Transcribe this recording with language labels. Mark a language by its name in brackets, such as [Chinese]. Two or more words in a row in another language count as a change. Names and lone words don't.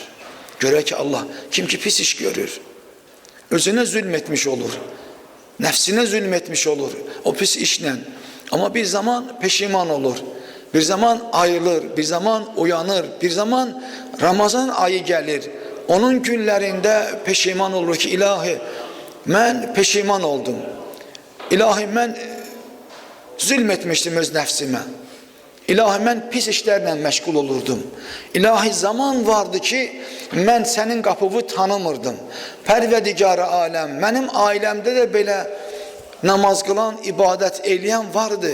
[Turkish] Görer ki Allah, kim ki pis iş görür, özüne zulmetmiş olur, nefsine zulmetmiş olur o pis işle. Ama bir zaman peşiman olur, bir zaman ayrılır, bir zaman uyanır, bir zaman Ramazan ayı gelir. Onun günlerinde peşiman olur ki ilahi ben peşiman oldum. İlahi ben zulmetmiştim öz nefsime. [Azerbaijani] İlahi, mən pis işlərlə məşğul olurdum. İlahi, zaman vardı ki, mən sənin qapını tanımırdım. Pərvərdigar-ı aləm, mənim ailəmdə də belə namaz qılan, ibadət eləyən vardı.